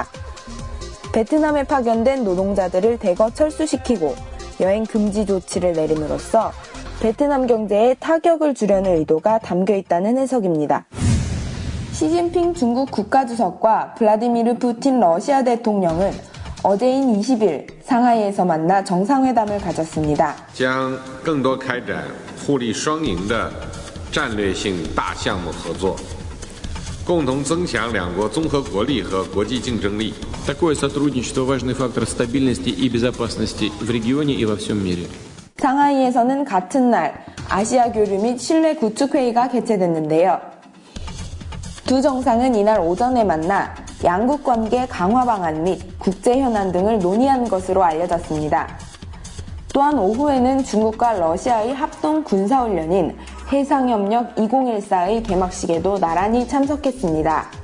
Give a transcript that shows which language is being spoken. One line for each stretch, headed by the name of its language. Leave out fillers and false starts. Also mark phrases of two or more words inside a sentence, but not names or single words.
Korean: 베트남에 파견된 노동자들을 대거 철수시키고 여행 금지 조치를 내림으로써 베트남 경제에 타격을 주려는 의도가 담겨있다는 해석입니다. 시진핑 중국 국가주석과 블라디미르 푸틴 러시아 대통령은 어제인 20일 상하이에서 만나 정상회담을 가졌습니다.
Chinese: 将更多开展互利双赢的战略性大项目合作，共同增强两国综合国力和国际竞争力。
Russian: Такое сотрудничество – важный фактор стабильности и безопасности в регионе и во всем мире.
Korean: 상하이에서는 같은 날 아시아 교류 및 신뢰 구축 회의가 개최됐는데요. 두 정상은 이날 오전에 만나 양국 관계 강화 방안 및 국제 현안 등을 논의한 것으로 알려졌습니다. 또한 오후에는 중국과 러시아의 합동 군사훈련인 해상협력 2014의 개막식에도 나란히 참석했습니다.